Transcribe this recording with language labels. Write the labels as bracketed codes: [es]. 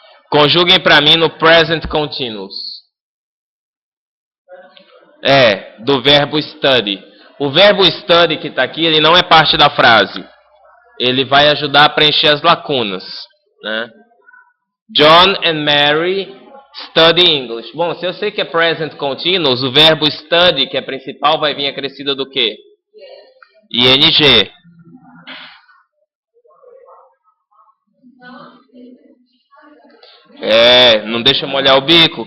[pt] Conjuguem para mim no present continuous. Do verbo study. O verbo study que está aqui, ele não é parte da frase. Ele vai ajudar a preencher as lacunas, né? [en] John and Mary study English. [pt] Bom, se eu sei que é present continuous, o verbo study, que é principal, vai vir acrescido do quê? ING. Não deixa eu molhar o bico?